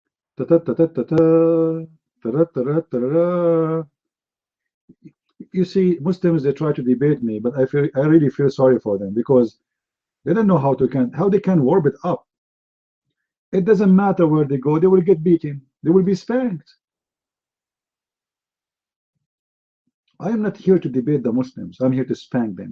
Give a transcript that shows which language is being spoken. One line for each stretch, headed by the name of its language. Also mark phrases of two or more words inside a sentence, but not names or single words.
English: Ta-ta-ta-ta-ta-ta. Ta-ra-ta-ra-ta-ra. You see, Muslims, they try to debate me, but I really feel sorry for them because they don't know how they can warp it up. It doesn't matter where they go, they will get beaten, they will be spanked. I am not here to debate the Muslims, I'm here to spank them.